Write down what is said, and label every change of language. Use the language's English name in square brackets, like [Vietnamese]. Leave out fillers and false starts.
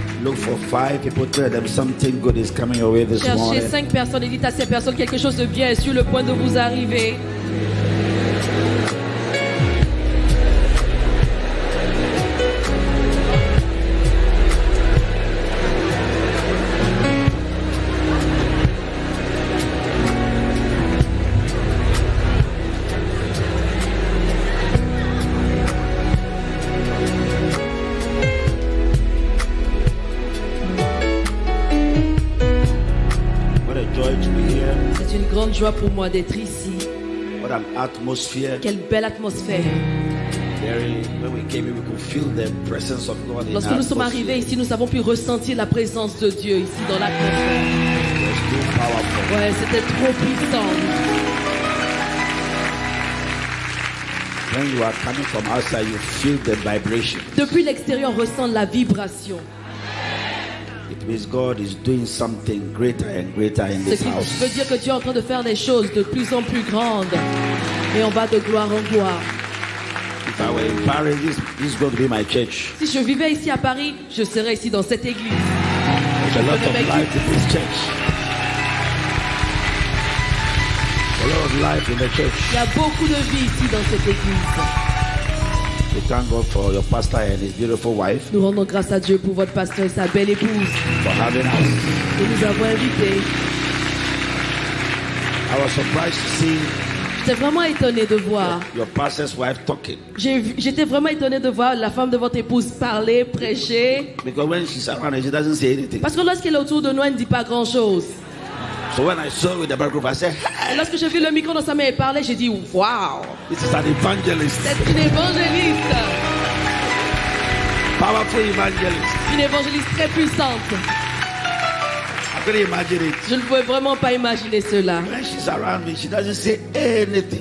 [English] Look for 5 people, tell them something good is coming your way this [French] Cherchez [English] morning. [French] 5 personnes et dites à ces personnes quelque chose de bien est sur le point de vous arriver. [English] What a joy to be here. [French] C'est une grande joie pour moi d'être ici. [English] What an atmosphere. [French] Quelle belle atmosphère. [English] When we came here, we could feel the presence of God in [French] Lorsque nous sommes arrivés ici, nous avons pu ressentir la présence de Dieu ici dans l'atmosphère. [English] It was too powerful. [French] Ouais, c'était trop puissant. [English] When you are coming from outside, you feel the vibration. [French] Depuis l'extérieur, on ressent la vibration. [English] It means God is doing something greater and greater in [French] Ce [English] this [French] qui [English] house. [French] veut dire que Dieu est en train de faire des choses de plus en plus grandes. Et on va de gloire en gloire. [English] If I were in Paris, this is going to be my church. [French] Si je vivais ici à Paris, je serais ici dans cette église. [English] There's a lot of life in this church. A lot of life in the church. [French] Il y a beaucoup de vie ici dans cette église. [English] We thank God for your pastor and his beautiful wife [French] Nous rendons grâce à Dieu pour votre pasteur et sa belle épouse [English] for having us. [French] que nous avons invités. [English] I was surprised to see [French] J'étais vraiment étonné de voir. [English] your pastor's wife talking. [French] J'étais vraiment étonné de voir la femme de votre épouse parler, prêcher. [English] Because when she's around, she doesn't say anything. [French] Parce que lorsqu'elle est autour de nous, elle ne dit pas grand-chose. [English] So when I saw her with the microphone, I said, [French] Et lorsque j'ai vu le micro dans sa main et parler, j'ai dit waouh, [English] this is an evangelist. [French] c'est une évangéliste. [English] Powerful evangelist. [French] Une évangéliste très puissante. [English] I couldn't imagine it. [French] Je ne pouvais vraiment pas imaginer cela. [English] When she's around me, she doesn't say anything.